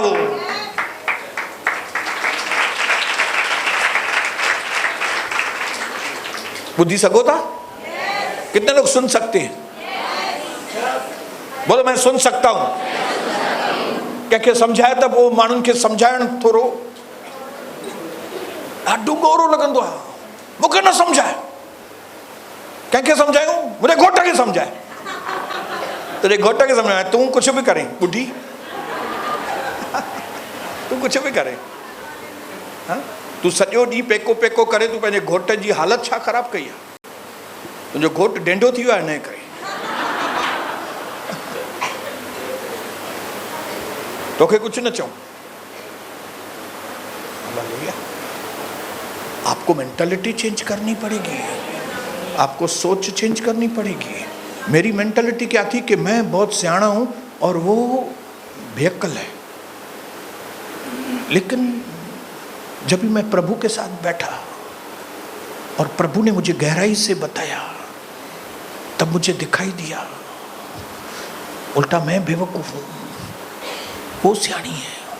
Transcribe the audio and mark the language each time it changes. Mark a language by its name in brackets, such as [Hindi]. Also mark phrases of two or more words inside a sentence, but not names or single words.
[Hindi] वो बुद्धि सकोता? कितने लोग सुन सकते हैं? बोलो मैं सुन सकता हूं। क्या क्या समझाए तब वो [Sindhi] मानून के समझायण थोरो ॾाढो गौरो लगंदो आहे, मूंखे न समझाए। [Hindi] क्या समझाएगा? मुझे घोटा के समझाए, तेरे घोटा के समझाए, तू कुछ भी करे बुढ़ी, तू कुछ भी करे, हाँ? [Sindhi] तू सॼो ॾींहुं पेको पेको करे, तू पंहिंजे घोट जी हालत छा ख़राब कई आहे? तुंहिंजो घोट डेंडो थी वियो आहे हिन करे। तोखे कुछ न चऊं, [Hindi] आपको मेंटालिटी चेंज करनी पड़ेगी, आपको सोच चेंज करनी पड़ेगी। मेरी मेंटालिटी क्या थी कि मैं बहुत सियाना हूं और वो बेअक्ल है, लेकिन जब भी मैं प्रभु के साथ बैठा और प्रभु ने मुझे गहराई से बताया, तब मुझे दिखाई दिया उल्टा मैं बेवकूफ हूं, वो सियानी है।